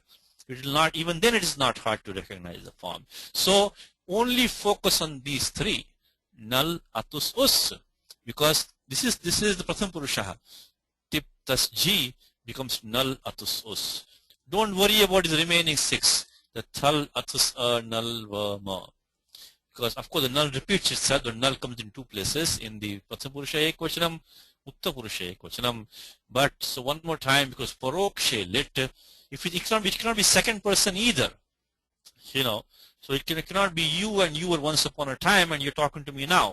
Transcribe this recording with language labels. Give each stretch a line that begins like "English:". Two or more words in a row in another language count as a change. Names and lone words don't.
English: It will not, even then it is not hard to recognize the form. So only focus on these 3.
Sanskrit: Nal, atus, us.
English: Because this is the
Sanskrit: Pratham Purusha. Tip, tas, ji
English: becomes
Sanskrit: nal, atus, us.
English: Don't worry about the remaining 6. The
Sanskrit: thal, atus, nal, va, ma.
English: Because of course the null repeats itself. The null comes in 2 places, in the
Sanskrit: Pratham Purusha Ekvachanam, Uttam Purusha Ekvachanam.
English: But so one more time, because
Sanskrit: parokshe lit,
English: if it cannot be second person either, so it cannot be you and you were once upon a time and you're talking to me now.